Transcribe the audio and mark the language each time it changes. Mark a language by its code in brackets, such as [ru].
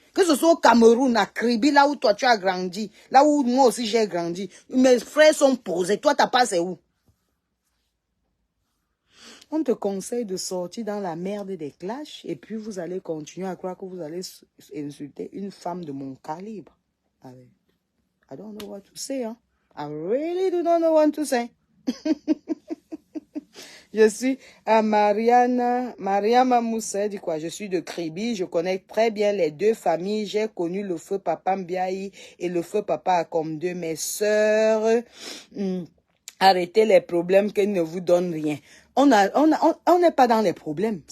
[fr] Que ce soit au Cameroun, à Kribi, là où toi tu as grandi, là où moi aussi j'ai grandi, mes frères sont posés. Toi, ta part, c'est où? On te conseille de sortir dans la merde des clashs et puis vous allez continuer à croire que vous allez insulter une femme de mon calibre. Allez. [en] I don't know what to say, hein. I really do not know what to say. [fr] Je suis à Mariama Moussa dit quoi? Je suis de Kribi, je connais très bien les deux familles. J'ai connu le feu Papa Mbiaï et le feu Papa comme deux mes sœurs. Arrêtez les problèmes qui ne vous donnent rien. On n'est pas dans les problèmes.